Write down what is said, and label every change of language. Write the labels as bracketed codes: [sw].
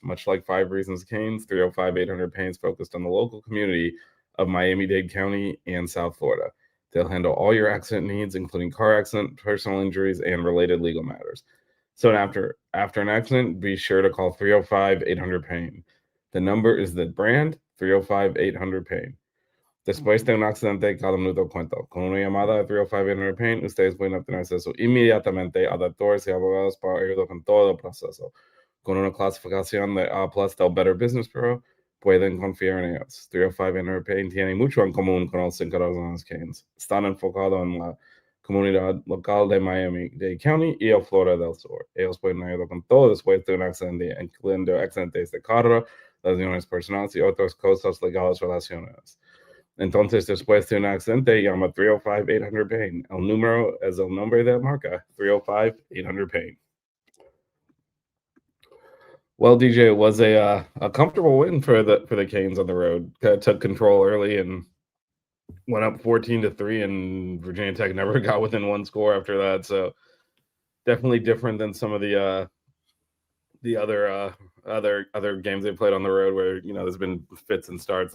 [en] Much like Five Reasons Canes, 305 800 Pain is focused on the local community of Miami-Dade County and South Florida. They'll handle all your accident needs, including car accident, personal injuries, and related legal matters. So after an accident, be sure to call 305 800 Pain. The number is the brand 305 800 Pain. [es] Después de un accidente, cada minuto cuenta. Con una llamada de 305 Pain, ustedes pueden obtener acceso inmediatamente a doctores y abogados para ayudar con todo el proceso. Con una clasificación de A+ del Better Business Bureau, pueden confiar en ellos. 305 Pain tiene mucho en común con los 5 razones Canes. Están enfocados en la comunidad local de Miami-Dade County y el Florida del Sur. Ellos pueden ayudar con todo después de un accidente, incluyendo accidentes de carro, lesiones personales y otras cosas legales relacionadas. Entonces, después de un accidente, llama 305 800 Pain. El número es el nombre de la marca, 305 800 Pain. [en] Well, DJ, it was a comfortable win for the Canes on the road. Took control early and went up 14-3, and Virginia Tech never got within one score after that. So definitely different than some of the other games they played on the road, where there's been fits and starts.